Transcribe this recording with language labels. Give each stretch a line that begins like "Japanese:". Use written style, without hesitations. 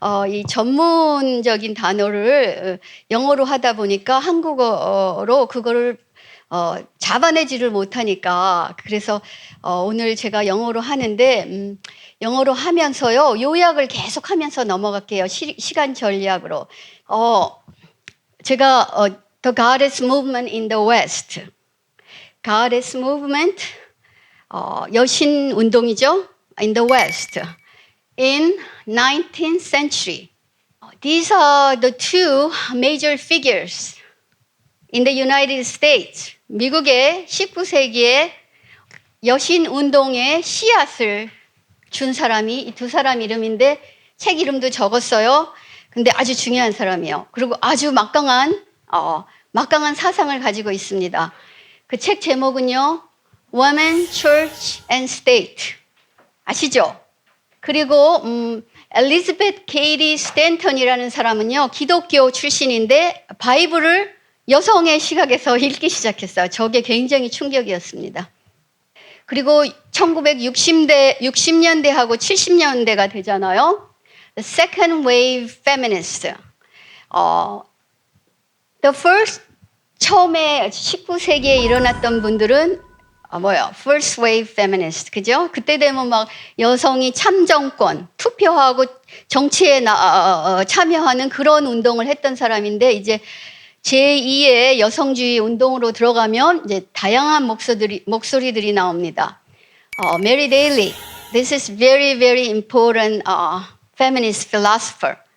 Korean: 이 전문적인 단어를 영어로 하다 보니까 한국어로 그거를 잡아내지를 못하니까 그래서 오늘 제가 영어로 하는데 영어로 하면서요 요약을 계속 하면서 넘어갈게요. 시간 전략으로 제가
English: The Goddess Movement in the West, Goddess Movement
Korean: 여신 운동이죠.
English: In the West, in 19th century. These are the two major figures in the United States.
Korean: 미국의 19세기의 여신 운동의 씨앗을 준 사람이 이 두 사람 이름인데 책 이름도 적었어요. 근데 아주 중요한 사람이에요. 그리고 아주 막강한 사상을 가지고 있습니다. 그 책 제목은요, Women, Church and State. 아시죠? 그리고 엘리자베트 케이티 스탠턴이라는 사람은요, 기독교 출신인데 바이블을 여성의 시각에서 읽기 시작했어요. 저게 굉장히 충격이었습니다. 그리고 1960년대하고 70년대가 되잖아요.
English: The Second Wave Feminist. The first,
Korean: 처음에 19세기에 일어났던 분들은
English: First Wave Feminist,
Korean: 그죠? 그때 되면 막 여성이 참정권, 투표하고 정치에 참여하는 그런 운동을 했던 사람인데 이제 제2의 여성주의 운동으로 들어가면 이제 다양한 목소리들이 나옵니다.
English: Mary Daly, this is very, very important feminist philosopher.